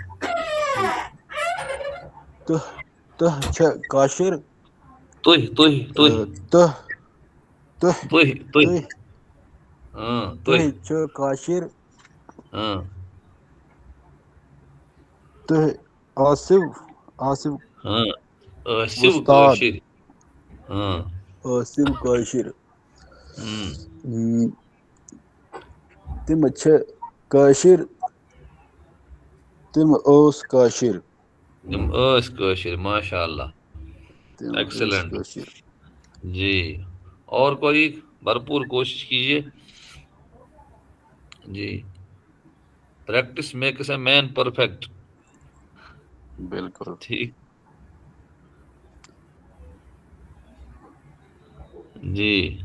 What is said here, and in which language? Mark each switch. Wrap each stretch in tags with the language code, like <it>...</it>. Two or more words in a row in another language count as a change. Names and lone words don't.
<ks>तह छ काशिर, तुह तुह तुह तह तह तुह तुह। तह हाँ तुह। तह छ काशिर, हाँ तह आसिफ आसिफ हाँ, शिव वस्ताद। काशिर। हाँ عاصم کاشر ہم، تم اچھا کاشر تم اوس کاشر تم ٲس کٲشِر</ks> <ar>ماشاء اللہ</ar> <ks>تم اوس ایکسلنٹ کاشر</ks> <ur>جی اور کوئی بھرپور کوشش کیجیے جی</ur> <en>practice makes a man perfect</en> <ur>بالکل ٹھیک جی</ur>